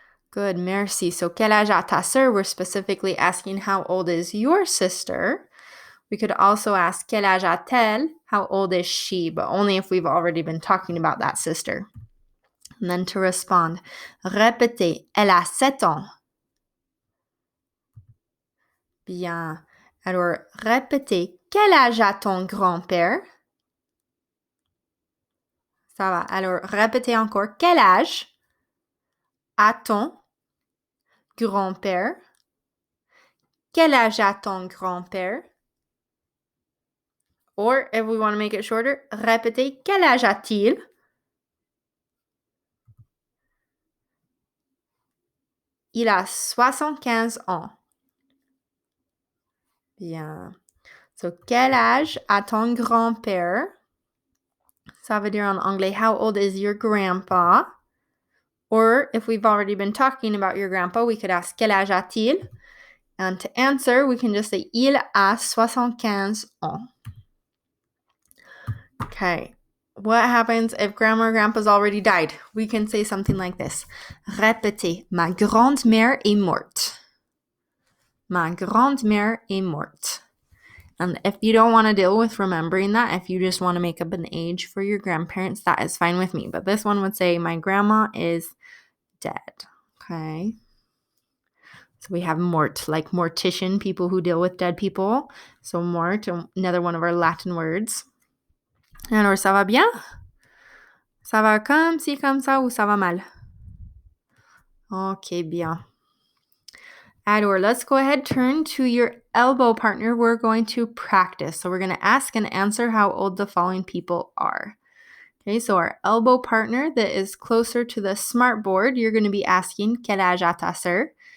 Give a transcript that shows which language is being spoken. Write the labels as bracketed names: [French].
[French] Good, merci. So quel âge a ta sœur? [English] We're specifically asking how old is your sister? We could also ask [French] quel âge a-t-elle? [English] How old is she? But only if we've already been talking about that sister. And then to respond, [French] répétez, elle a 7 ans. Bien. Alors, répétez, quel âge a ton grand-père? Ça va. Alors, répétez encore, quel âge a ton grand-père? Quel âge a ton grand-père? [English] Or, if we want to make it shorter, [French] répétez, quel âge a-t-il? Il a 75 ans. Bien. So, quel âge a ton grand-père? Ça veut dire en anglais, [English] how old is your grandpa? Or, if we've already been talking about your grandpa, we could ask, [French] quel âge a-t-il? [English] And to answer, we can just say, [French] il a 75 ans. [English] Okay. what happens if grandma or grandpa's already died? We can say something like this. [French] Répétez. Ma grande-mère est morte. Ma grande-mère est morte. [English] And if you don't want to deal with remembering that, if you just want to make up an age for your grandparents, that is fine with me. But this one would say, my grandma is dead. Okay. So we have mort, like mortician, people who deal with dead people. So mort, another one of our Latin words. [French] Alors, ça va bien? Ça va comme ci, comme ça, ou ça va mal? Okay, bien. [English] Ador, let's go ahead, turn to your elbow partner. We're going to practice. So we're going to ask and answer how old the following people are. Okay, so our elbow partner that is closer to the smart board, you're going to be asking, [French] quel âge a ta sœur?